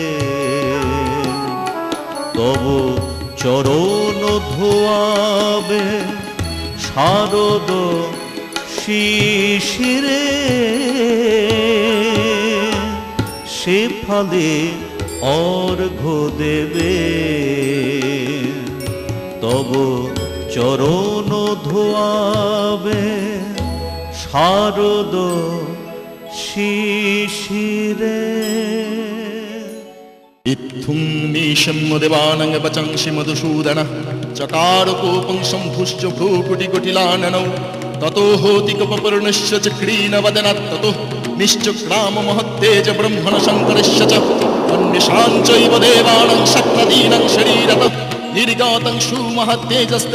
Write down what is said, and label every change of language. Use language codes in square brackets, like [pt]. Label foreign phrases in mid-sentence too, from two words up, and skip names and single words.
[bn] তব চরণ ধোয়াবে শারদ শিশিরে সে ফলে অর্ঘ্য দেবে তব চরণ ধোয়াবে শারদ শিশিরে [sa] ইত্থুং নিশম দেবানং বচংসি মধুসূদনঃ চকার কোপং শম্ভুশ্চ ভ্রূকুটিকুটিলাননৌ ততো হোতি কপপূর্ণশ্চ চক্রীন বদনাৎ ততো নিশ্চক্রাম মহত্তেজ ব্রহ্মণ শঙ্করশ্চ চ অন্যশাং চৈব দেবানাং শক্তদীনাং শরীরতঃ নির্গতং সুমহত্তেজস্তে